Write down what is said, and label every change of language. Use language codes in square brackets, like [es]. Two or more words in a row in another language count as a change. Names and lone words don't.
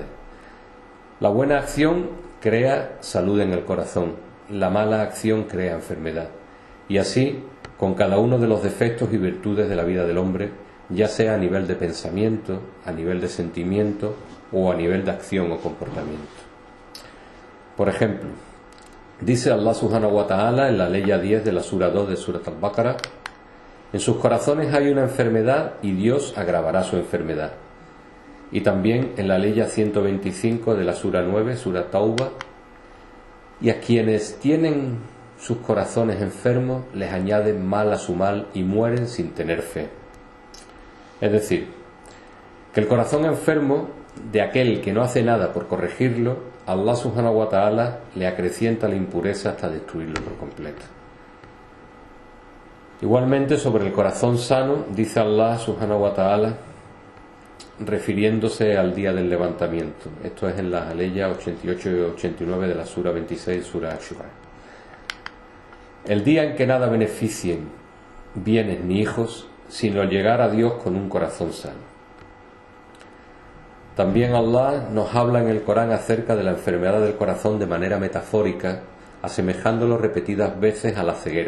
[es] La buena acción crea salud en el corazón, la mala acción crea enfermedad. Y así, con cada uno de los defectos y virtudes de la vida del hombre, ya sea a nivel de pensamiento, a nivel de sentimiento o a nivel de acción o comportamiento. Por ejemplo, dice [ar] الله سبحانه وتعالى [es] en la ley 10 de la sura 2 de Surat al-Baqarah: en sus corazones hay una enfermedad y Dios agravará su enfermedad. Y también en la ley 125 de la sura 9, Surat Tauba: y a quienes tienen sus corazones enfermos les añaden mal a su mal y mueren sin tener fe. Es decir, que el corazón enfermo de aquel que no hace nada por corregirlo, [ar] الله سبحانه وتعالى [es] le acrecienta la impureza hasta destruirlo por completo. Igualmente, sobre el corazón sano, dice [ar] الله سبحانه وتعالى, [es] refiriéndose al día del levantamiento. Esto es en las aleyas 88 y 89 de la sura 26, sura Ashura. El día en que nada beneficien bienes ni hijos, sino llegar a Dios con un corazón sano. También Allah nos habla en el Corán acerca de la enfermedad del corazón de manera metafórica, asemejándolo repetidas veces a la ceguera.